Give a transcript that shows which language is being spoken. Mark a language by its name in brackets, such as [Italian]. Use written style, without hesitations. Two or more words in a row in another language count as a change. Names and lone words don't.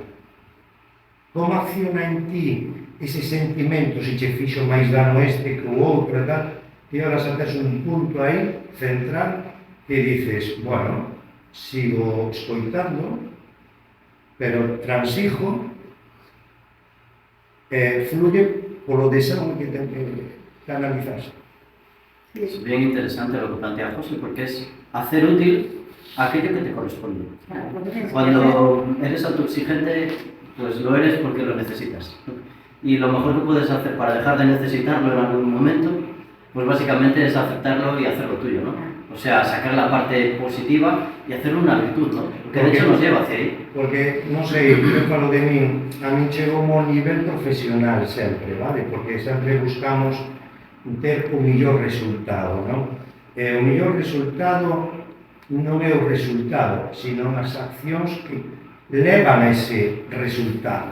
[Galician] Como acciona en ti ese sentimento, se che fixo máis dano este que o outro e tal, e ahora xa tes un punto aí, central, que [Spanish] dices, bueno, [Galician] sigo escoitando, pero transijo, fluye polo deseo que ten que analizarse. [Spanish] Es bien interesante lo que plantea José, porque es hacer útil aquello que te corresponde. Cuando eres autoexigente, pues lo eres porque lo necesitas. Y lo mejor que puedes hacer para dejar de necesitarlo en algún momento, pues básicamente es aceptarlo y hacerlo tuyo, ¿no? O sea, sacar la parte positiva y hacerlo una virtud, ¿no? Que de hecho nos lleva hacia ahí. Porque, [Galician] non sei, eu falo de min, a min chegou ao nivel profesional sempre, vale? Porque sempre buscamos ter o millor resultado, non? E o mellor resultado non é o resultado, sino as accións que levan a ese resultado.